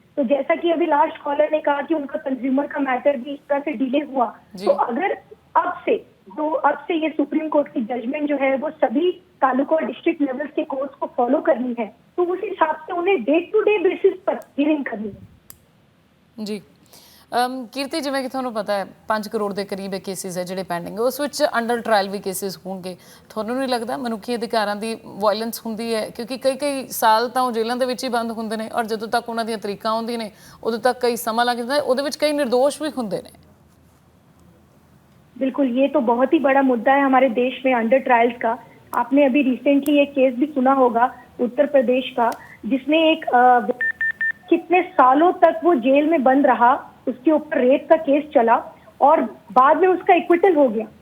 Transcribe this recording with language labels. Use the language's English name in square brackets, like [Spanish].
[Hindi] तो जैसा कि अभी लास्ट कॉलर ने कहा कि उनका कंज्यूमर का मैटर भी इस तरह से डिले हुआ, तो अगर अब से ये सुप्रीम कोर्ट की जजमेंट जो है वो सभी तालुका और डिस्ट्रिक्ट लेवल्स के कोर्ट्स को फॉलो करनी है तो उस हिसाब से उन्हें डे टू डे बेसिस पर हियरिंग करनी है। [Punjabi] जी ਕੀਰਤੀ, ਜਿਵੇਂ ਕਿ ਤੁਹਾਨੂੰ ਪਤਾ ਹੈ 5 ਕਰੋੜ ਦੇ ਕਰੀਬ ਇਹ ਕੇਸਿਸ ਹੈ ਜਿਹੜੇ ਪੈਂਡਿੰਗ, ਉਸ ਵਿੱਚ ਅੰਡਰ ਟਰਾਇਲ ਵੀ ਕੇਸਿਸ ਹੋਣਗੇ। ਤੁਹਾਨੂੰ ਨਹੀਂ ਲੱਗਦਾ ਮਨੁੱਖੀ ਅਧਿਕਾਰਾਂ ਦੀ ਵਾਇਲੈਂਸ ਹੁੰਦੀ ਹੈ? ਕਿਉਂਕਿ ਕਈ ਸਾਲ ਤਾਂ ਉਹ ਜੇਲ੍ਹਾਂ ਦੇ ਵਿੱਚ ਹੀ ਬੰਦ ਹੁੰਦੇ ਨੇ ਔਰ ਜਦੋਂ ਤੱਕ ਉਹਨਾਂ ਦੀਆਂ ਤਰੀਕਾਂ ਆਉਂਦੀਆਂ ਨੇ ਉਦੋਂ ਤੱਕ ਕਈ ਸਮਾਂ ਲੱਗ ਜਾਂਦਾ, ਉਹਦੇ ਵਿੱਚ ਕਈ [Hindi] निर्दोष भी [Punjabi] ਹੁੰਦੇ ਨੇ। [Hindi] बिल्कुल, ये तो बहुत ही बड़ा मुद्दा है हमारे देश में अंडर ट्रायल्स का। आपने अभी रिसेंटली एक केस भी सुना होगा उत्तर प्रदेश का, जिसमें एक कितने सालों तक वो जेल में बंद रहा, उसके ऊपर रेप का केस चला और बाद में उसका एक्विटल हो गया।